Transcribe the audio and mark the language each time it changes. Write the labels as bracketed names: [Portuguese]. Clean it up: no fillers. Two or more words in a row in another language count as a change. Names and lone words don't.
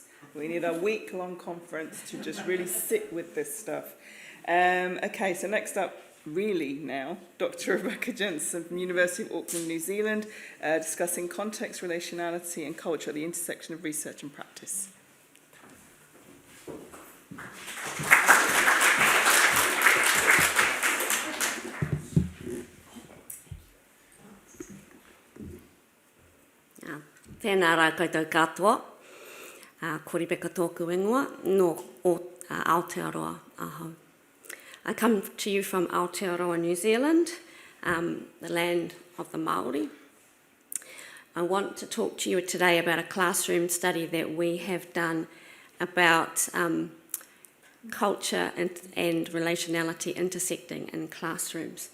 [English] We need a week-long conference to just really sit with this stuff. Okay, so next up, really now, Dr. Rebecca Jensen from the University of Auckland, New Zealand, discussing context, relationality and culture at the intersection of research and practice. [Māori] Tēnā rā koutou katoa, ko Rebecca tōku ingoa, no o Aotearoa ahau. [English] I come to you from Aotearoa, New Zealand, the land of the Māori. I want to talk to you today about a classroom study that we have done about culture and relationality intersecting in classrooms.